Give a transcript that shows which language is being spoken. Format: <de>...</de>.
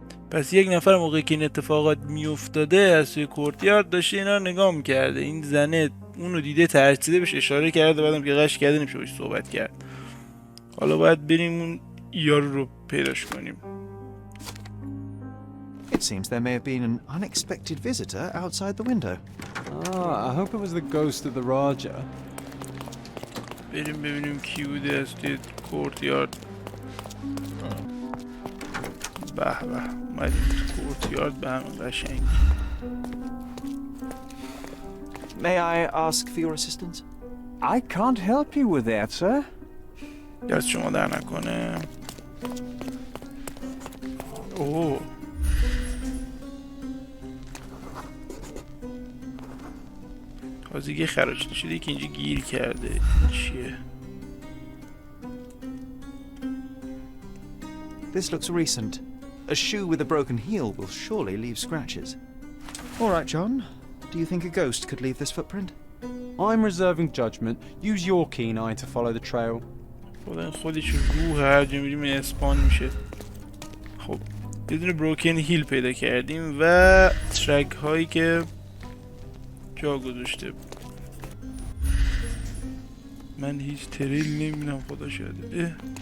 <fa>پس یک نفر موقعی که این اتفاقات میافتاده از توی کورتیارد داشته اینا نگاه میکرده. این زنه اونو دیده ترسیده بهش اشاره کرده بعدم که قش کرده نمیشه باش صحبت کرد. حالا باید بریم اون یارو رو پیداش کنیم.</fa> <en>It seems there may have been an unexpected visitor outside the window. Ah, I hope it was the ghost of the Raja.</en> <fa>بریم ببینیم کی بوده از توی کورتیارد. به به اومدیم تو کورتیارد به همون قشنگ.</fa> <en>May I ask for your assistance? I can't help you with that, sir.</en> <fa>دست شما در نکنه. اوه تازگی خراج شده که اینجا گیر کرده. چیه؟</fa> <en>This looks recent. A shoe with a broken heel will surely leave scratches. All right, John. Do you think a ghost could leave this footprint? I'm reserving judgment. Use your keen eye to follow the trail.</en> <fa>خودش روح هر جا میریم اسپان میشه. خب یه دونه بروکن هیل پیدا کردیم و ترک هایی که جا گذاشته. من هیچ تریل نمیبینم خدا شده.</fa>